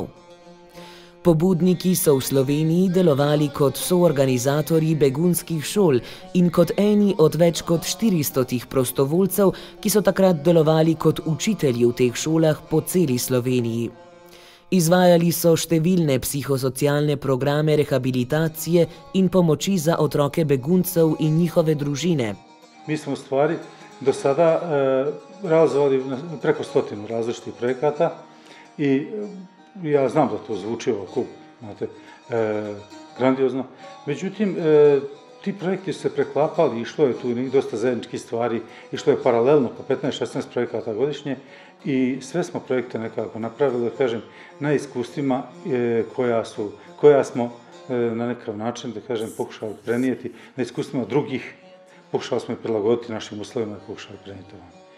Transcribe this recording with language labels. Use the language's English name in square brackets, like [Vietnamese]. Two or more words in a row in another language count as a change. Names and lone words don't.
[Slovenian] Pobudniki so v Sloveniji delovali kot soorganizatorji begunskih šol in kot eni od več kot 400 prostovoljcev, ki so takrat delovali kot učitelji v teh šolah po celi Sloveniji. Izvajali so številne psihosocialne programe rehabilitacije in pomoči za otroke beguncev in njihove družine. [Bosnian] Mi smo u stvari do sada realizovali preko 100 različitih projekata i ja znam da to zvuči ovako, znate, grandiozno. Međutim, ti projekti su se preklapali, išlo je tu dosta zajedničkih stvari, išlo je paralelno po 15-16 projekata godišnje i sve smo projekte nekako napravili, da kažem, na iskustvima koja smo na nekakav način, da kažem, pokušali prenijeti, na iskustvima drugih, pokušali smo i prilagoditi našim uslovima i pokušali prenijeti ovo.